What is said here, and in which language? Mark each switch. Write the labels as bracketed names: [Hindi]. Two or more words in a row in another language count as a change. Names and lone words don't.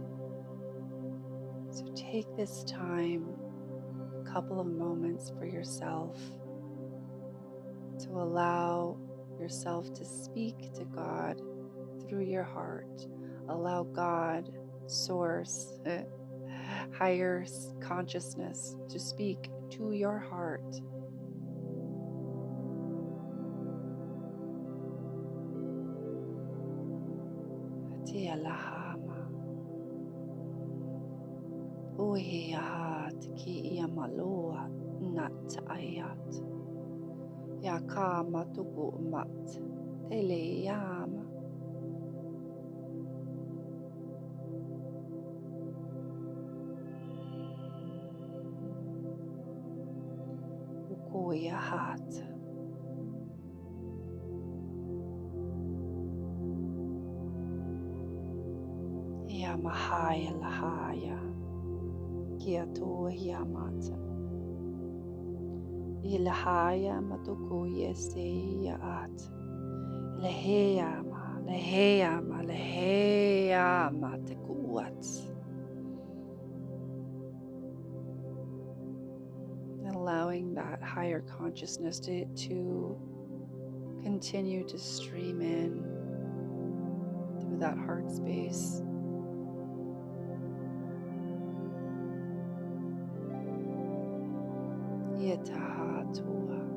[English] So take this time, a couple of moments for yourself, to allow yourself to speak to God through your heart. Allow God, Source, higher consciousness to speak to your heart. Tia lahama, uhiahat ki iamaloa nat ayat, yakama tuku mat, teleyama. Ukoyahat. Yamahaya lahaya, kiato yamata. Ilahaya matuku yese yaat. Leheyama, leheyama, leheyama tekuat. Allowing that higher consciousness to continue to stream in through that heart space. Yetahatua.